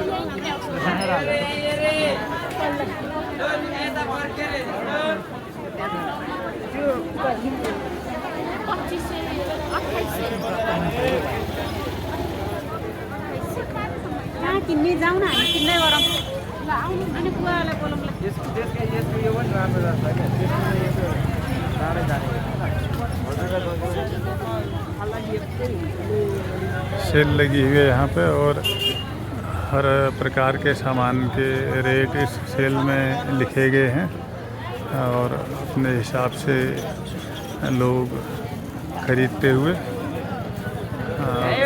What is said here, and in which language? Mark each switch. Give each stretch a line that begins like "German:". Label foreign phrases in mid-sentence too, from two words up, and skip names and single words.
Nepali: किन्नी जाऊ न हामी किन्दै गरौँ ल आउनु अनि बुवालाई बोलाउँ ल यो पनि राम्रो लाग्छ
Hindi: सेल लगी हुई है यहाँ पे और हर प्रकार के सामान के रेट इस सेल में लिखे गए हैं और अपने हिसाब से लोग खरीदते हुए हम